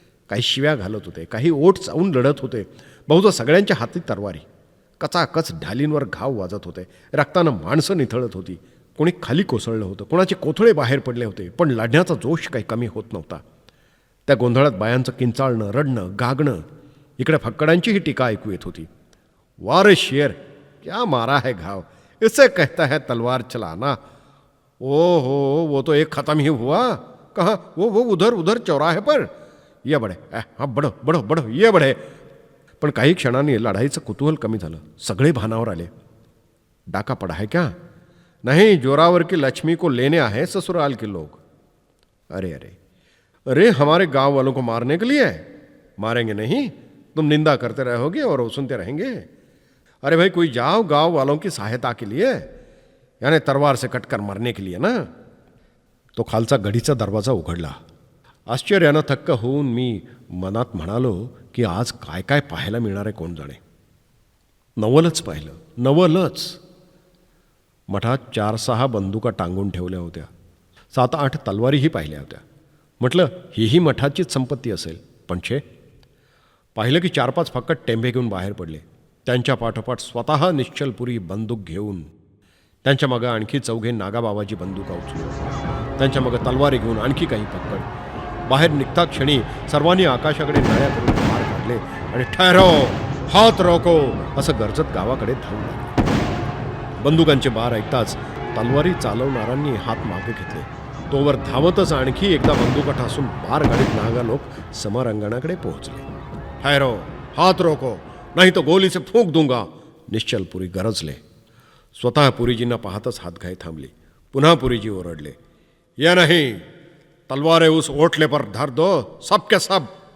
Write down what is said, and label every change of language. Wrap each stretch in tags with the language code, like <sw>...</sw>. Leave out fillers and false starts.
<mr>काही शिव्या घालत होते, काही ओठ चावून लढत होते. बहुधा सगळ्यांच्या हाती तरवारी. कचाकच ढालींवर घाव वाजत होते, रक्तानं माणसं निथळत होती. कोणी खाली कोसळलं होतं, कोणाचे कोथळे बाहेर पडले होते, पण लढण्याचा जोश काही कमी होत नव्हता. त्या गोंधळात बायांचं किंचाळणं, रडणं, गागणं, इकडे फक्कडांचीही टीका ऐकू येत होती.</mr> <hi>वार शेर, क्या मारा है घाव, इसे कहता है तलवार चलाना. ओ हो, वो तो एक खत्म ही हुआ. कहाँ? वो उधर उधर चौराहे पर. ये बडे, हाँ बडो बडो बडो, ये बडे.</hi> <mr>पण काही क्षणांनी लढाईचं कुतूहल कमी झालं. सगळे भानावर आले.</mr> <hi>डाका पडा है क्या? नहीं, जोरावर की लक्ष्मी को लेने आए ससुराल के लोग. अरे अरे अरे, हमारे गांव वालों को मारने के लिए? मारेंगे नहीं, तुम निंदा करते रहोगे और वो सुनते रहेंगे. अरे भाई, कोई जाओ गांव वालों की सहायता के लिए, यानी तलवार से कटकर मरने के लिए ना.</hi> <mr>तो खालचा गडीचा दरवाजा उघडला. आश्चर्यानं थक्क होऊन मी मनात म्हणालो की आज काय काय पाहायला मिळणार आहे कोण जाणे. नवलच पाहिलं, नवलच. मठात 4-6 बंदुका टांगून ठेवल्या होत्या. 7-8 तलवारीही पाहिल्या होत्या. म्हटलं हीही मठाचीच संपत्ती असेल. पण छे, पाहिलं की 4-5 फक्कट टेंबे घेऊन बाहेर पडले. त्यांच्या पाठोपाठ स्वतः निश्चलपुरी बंदूक घेऊन, त्यांच्या मागं आणखी 4 नागाबाबाची बंदुका उचलून, त्यांच्या मागं तलवारी घेऊन आणखी काही फक्कड. बाहेर निघता क्षणी सर्वांनी आकाशाकडे नळ्या करून मार काढले आणि</mr> <hi>ठहरो, हात रोको</hi> <mr>असं गरजत गावाकडे धावून लागले. बंदुकांचे बार ऐकताच तलवारी चालवणाऱ्यांनी हात मागे घेतले. तोवर धावतच आणखी एकदा बंदुका ठासून बार गाडीत नागा लोक समरांगणाकडे पोहोचले.</mr> <hi>ठहरो, हात रोको, नाही तो गोली से फूंक दूंगा.</hi> <mr>निश्चलपुरी गरजले. स्वतः पुरीजींना पाहतच हातघाई थांबली. पुन्हा पुरीजी ओरडले,</mr> <hi>या नहीं, तलवारें उस ओटले पर धर दो, सब के सब.</hi>